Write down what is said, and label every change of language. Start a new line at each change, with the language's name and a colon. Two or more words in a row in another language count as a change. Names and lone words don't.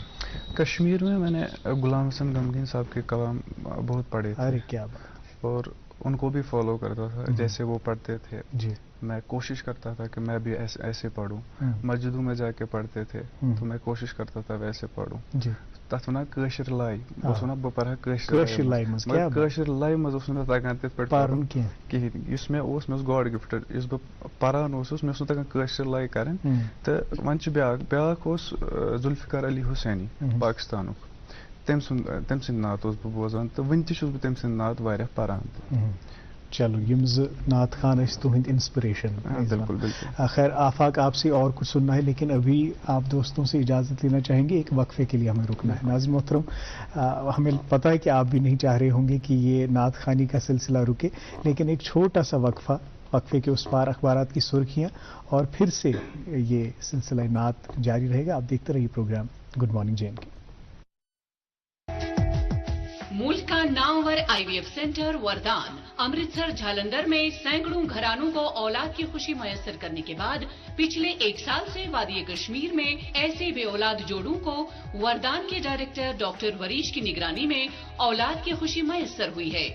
Urdu: کشمیر میں نے غلام حسن غمگین صاحب کے کلام بہت پڑھے تھے. ارے کیا بات. اور ان کو بھی فالو کرتا تھا جیسے وہ پڑھتے تھے. جی. میں کوشش کرتا تھا کہ میں بھی ایسے پڑھوں. مسجدوں میں جا کے پڑھتے تھے تو میں کوشش کرتا تھا ویسے پڑھوں. جی.
Kashmiri: تتھ ونان کٲشِر لاے بہٕ ونان بہٕ پرہا کٲشِر لاے منٛز کٲشِر لاے منٛز اوس نہٕ تگان تِتھ پٲٹھۍ پرُن کِہیٖنۍ. یُس مےٚ اوس
English: god gifted
Kashmiri: یُس بہٕ پران اوسُس مےٚ اوس نہٕ تگان کٲشِر لاے کرٕنۍ. تہٕ وۄنۍ چھُ بیٛاکھ اوس ذوالفقار علی حسینی پاکستانُک تٔمۍ سٕنٛدۍ نعت اوسُس بہٕ بوزان تہٕ وٕنہِ تہِ چھُس بہٕ تٔمۍ سٕنٛدۍ نعت واریاہ پران. چلو یم نعت خان تہند انسپریشن.
Urdu: بالکل بالکل. خیر آفاق آپ سے اور کچھ سننا ہے لیکن ابھی آپ دوستوں سے اجازت لینا چاہیں گے. ایک وقفے کے لیے ہمیں رکنا ہے. ناظرین محترم ہمیں پتہ ہے کہ آپ بھی نہیں چاہ رہے ہوں گے کہ یہ نعت خوانی کا سلسلہ رکے لیکن ایک چھوٹا سا وقفے کے اس پار اخبارات کی سرخیاں اور پھر سے یہ سلسلہ نعت جاری رہے گا. آپ دیکھتے رہیے پروگرام گڈ مارننگ جے اینڈ کے. ملک کا نامور IVF سینٹر وردان امرتسر جالندھر میں سیکڑوں گھرانوں کو اولاد کی خوشی میسر کرنے کے بعد پچھلے 1 سال سے وادی کشمیر میں ایسے بے اولاد جوڑوں کو وردان کے ڈائریکٹر ڈاکٹر وریش کی نگرانی میں اولاد کی خوشی میسر ہوئی ہے.